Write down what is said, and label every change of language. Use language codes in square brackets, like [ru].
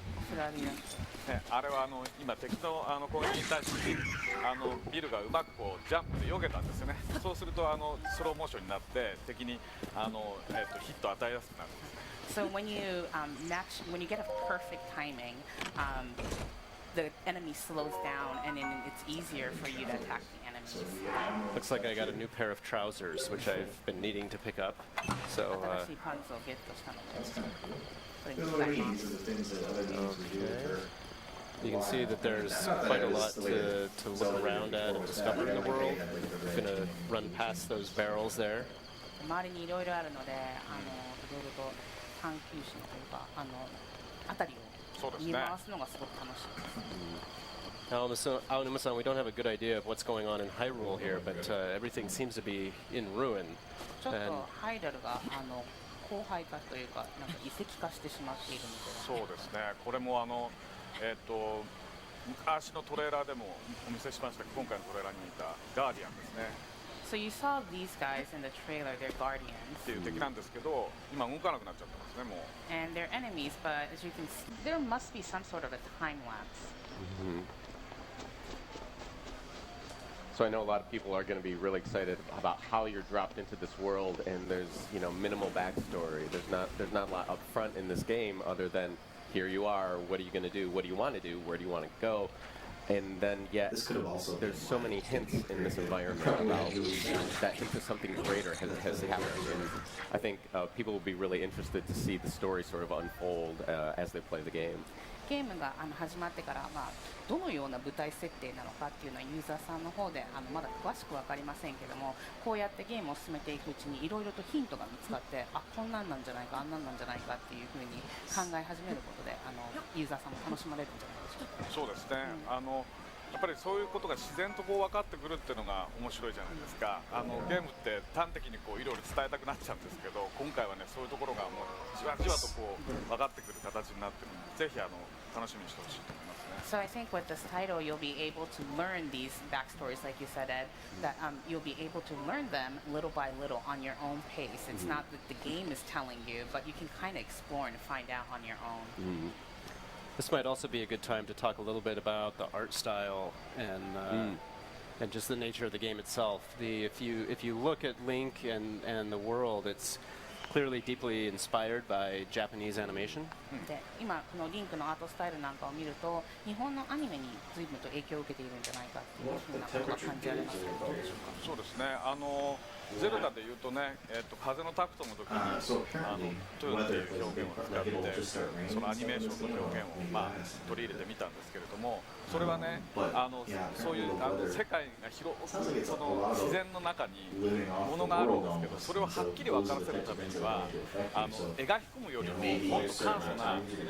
[ja] ね、あれは今敵の攻撃に対してビルがうまくこうジャンプで避けたんですよね。そうするとスローモーションになって敵にヒットを与えやすくなるんです。 [en] So when you get a perfect timing, the enemy slows down, and then it's easier for you to attack the enemies. Looks like I got a new pair of trousers, which I've been needing to pick up. So, [ja] 新しいパンツをゲットしたので。 [en] That's kind of cool. Those are the things that other games would do for You can see that there's quite a lot to look around at and discover in the world. We're going to run past those barrels there. [ja] 周りにいろいろあるので、いろいろと探求心というか、辺りを見回すのがすごく楽しいです。 [en] Aonuma-san, we don't have a good idea of what's going on in Hyrule here, but everything seems to be in ruin. [ja] ちょっとハイラルが荒廃化というか、なんか遺跡化してしまっているので。そうですね。これも昔のトレーラーでもお見せしましたが、今回のトレーラーにいたガーディアンですね。 [en] So you saw these guys in the trailer, they're guardians. [ja] っていう敵なんですけど、今動かなくなっちゃってますね、もう。 [en] And they're enemies, but as you can see, there must be some sort of a time lapse. So I know a lot of people are going to be really excited about how you're dropped into this world, and there's minimal backstory. There's not a lot up front in this game other than here you are. What are you going to do? What do you want to do? Where do you want to go? And then yet there's so many hints in this environment about that hint of something greater has happened. And I think people will be really interested to see the story sort of unfold as they play the game. [ja] ゲームが始まってから、どのような舞台設定なのかっていうのはユーザーさんの方でまだ詳しく分かりませんけども、こうやってゲームを進めていくうちにいろいろとヒントが見つかって、こんなんなんじゃないか、あんなんなんじゃないかっていうふうに考え始めることでユーザーさんも楽しまれるんじゃないでしょうか。そうですね。やっぱりそういうことが自然と分かってくるっていうのが面白いじゃないですか。ゲームって端的にいろいろ伝えたくなっちゃうんですけど、今回はねそういうところがもうじわじわと分かってくる形になってるので、ぜひ楽しみにしてほしいと思いますね。 [en] So I think with this title, you'll be able to learn these backstories, like you said, Ed. That you'll be able to learn them little by little on your own pace. It's not that the game is telling you, but you can kind of explore and find out on your own. This might also be a good time to talk a little bit about the art style and just the nature of the game itself. If you look at Link and the world, it's clearly deeply inspired by Japanese animation. [ja] で、今このリンクのアートスタイルなんかを見ると、日本のアニメに随分と影響を受けているんじゃないかっていうふうなことが感じられますけど、どうでしょうか。そうですね。ゼルダでいうとね、風のタクトの時にトゥーンっていう表現を使ってそのアニメーションの表現を取り入れてみたんですけれども、それはねそういう世界が広その自然の中にものがあるんですけど、それをはっきり分からせるためには描き込むよりももっと簡素な